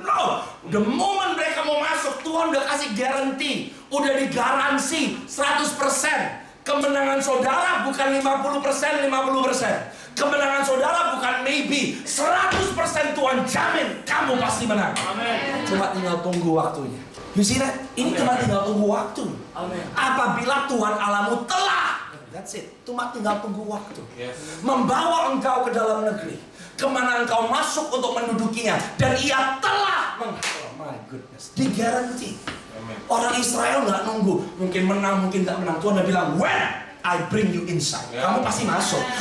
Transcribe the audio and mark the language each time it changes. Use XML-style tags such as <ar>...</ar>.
<id>No,</id> <en>the moment</en> <id>mereka mau masuk, Tuhan udah kasih guarantee, udah digaransi 100%. Kemenangan saudara bukan 50%, 50%. Kemenangan saudara bukan maybe, 100% Tuhan jamin kamu pasti menang. Amin. Cuma tinggal tunggu waktunya.</id> <en>You see that?</en> <id>Ini cuma tinggal tunggu waktu. Amin. Apabila Tuhan Allahmu telah,</id> <en>that's it.</en> <id>Cuma tinggal tunggu waktu.</id> <en>Yes.</en> <id>Membawa engkau ke dalam negeri, kemana engkau masuk untuk mendudukinya, dan Ia telah</id> <en>oh my goodness,</en> <id>digaranti. Orang Israel nggak nunggu, mungkin menang, mungkin nggak menang. Tuhan udah bilang,</id> <en>when I bring you inside,</en> <id>kamu pasti masuk.</id>